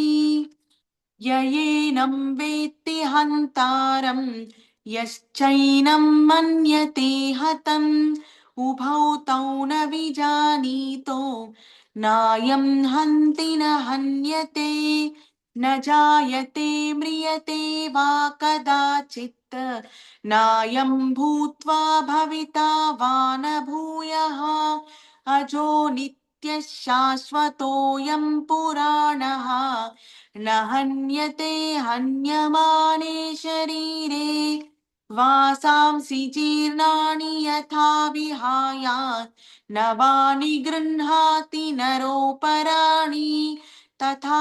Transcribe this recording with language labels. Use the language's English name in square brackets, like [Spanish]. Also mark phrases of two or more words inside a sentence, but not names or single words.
[Sanskrit] యయేనం వేత్తి హంతారం యశ్చైనం మన్యతే హతం ఉభౌ తౌ న విజానీతో నాయం హంతి న హన్యతే న జాయతే మ్రియతే వా కదాచిత్ నాయం భూత్వా భవితా వా న భూయః అజో నిత్యః శాశ్వతోऽయం పురాణః न हन्यते हन्यमाने शरीरे वासांसि जीर्णानि यथा विहाय नवानि गृह्णाति नरोपराणि तथा